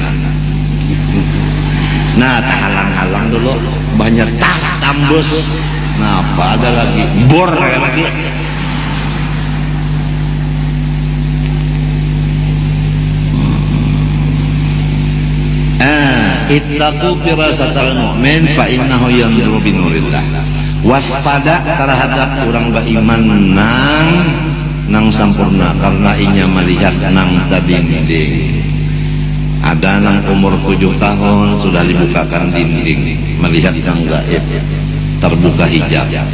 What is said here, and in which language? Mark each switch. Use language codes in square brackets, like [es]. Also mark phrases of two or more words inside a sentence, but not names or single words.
[bjn] nah tahalang-halang dulu banyak tas tambus nah apa ada lagi bor lagi [ar] اتقوا فراسة المؤمن فإنه ينظر بنور الله. [bjn] Waspada terhadap orang beriman nang sampurna karena inya melihat nang dinding. Ada nang umur 7 tahun sudah dibukakan dinding melihat nang gaib terbuka hijab.